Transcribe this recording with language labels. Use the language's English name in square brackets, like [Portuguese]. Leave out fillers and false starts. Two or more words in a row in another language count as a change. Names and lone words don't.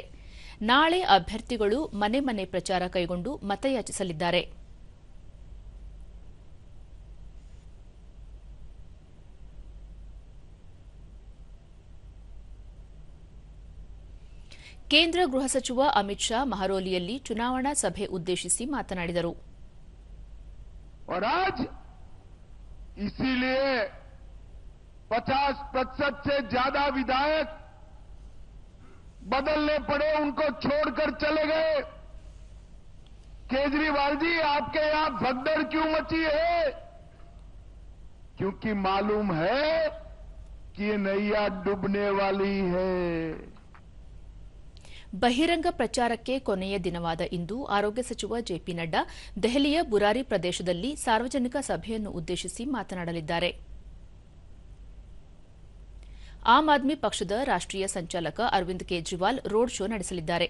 [Kannada] ನಾಳೆ ಅಭ್ಯರ್ಥಿಗಳು ಮನೆ ಮನೆ ಪ್ರಚಾರ ಕೈಗೊಂಡು ಮತಯಾಚಿಸಲಿದ್ದಾರೆ. ಕೇಂದ್ರ ಗೃಹ ಸಚಿವ ಅಮಿತ್ ಶಾ ಮಹರೌಲಿಯಲ್ಲಿ ಚುನಾವಣಾ ಸಭೆ ಉದ್ದೇಶಿಸಿ ಮಾತನಾಡಿದರು. [Hindi] और आज इसीलिए 50% से ज्यादा विधायक बदलने पड़े, उनको छोड़कर चले गए। केजरीवाल जी, आपके यहां भगदड़ क्यों मची है? क्योंकि मालूम है कि ये नैया डूबने वाली है। [Kannada] ಬಹಿರಂಗ ಪ್ರಚಾರಕ್ಕೆ ಕೊನೆಯ ದಿನವಾದ ಇಂದು ಆರೋಗ್ಯ ಸಚಿವ ಜೆಪಿ ನಡ್ಡಾ ದೆಹಲಿಯ ಬುರಾರಿ ಪ್ರದೇಶದಲ್ಲಿ ಸಾರ್ವಜನಿಕ ಸಭೆಯನ್ನು ಉದ್ದೇಶಿಸಿ ಮಾತನಾಡಲಿದ್ದಾರೆ. ಆಮ್ ಆದ್ಮಿ ಪಕ್ಷದ ರಾಷ್ಟ್ರೀಯ ಸಂಚಾಲಕ ಅರವಿಂದ್ ಕೇಜ್ರಿವಾಲ್ [English] road show [Kannada] ನಡೆಸಲಿದ್ದಾರೆ.